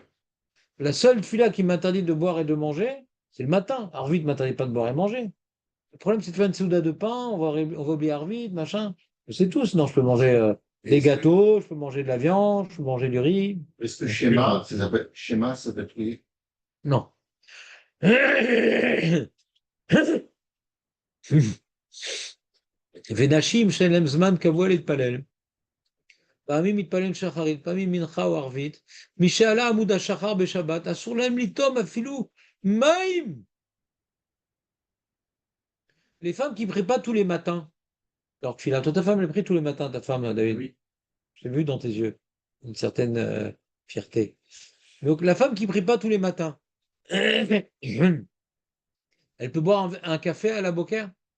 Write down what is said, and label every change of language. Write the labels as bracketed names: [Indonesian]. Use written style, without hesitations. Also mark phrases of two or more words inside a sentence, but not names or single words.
[French] La seule tfila qui m'interdit de boire et de manger, c'est le matin. Arvit ne m'interdit pas de boire et manger. Le problème, c'est de faire une souda de pain, on va oublier Arvit, machin. C'est tout, sinon je peux manger des gâteaux, je peux manger de la viande, je peux manger du riz. Est-ce que schéma, ça s'appelle prier? Non. [Hebrew] ונשים שאין להם זמן קבוע להתפלל. פעמים מתפללים שחרית, פעמים מנחה או ערבית. משעלה עמוד השחר בשבת, אסור להם לטום אפילו מים. [French] Les femmes qui ne prient pas tous les matins. Alors, toi, ta femme, elle prie tous les matins, ta femme, David. Oui. J'ai vu dans tes yeux une certaine fierté. Donc, la femme qui ne prie pas tous les matins, elle peut boire un café à la Beaucaire?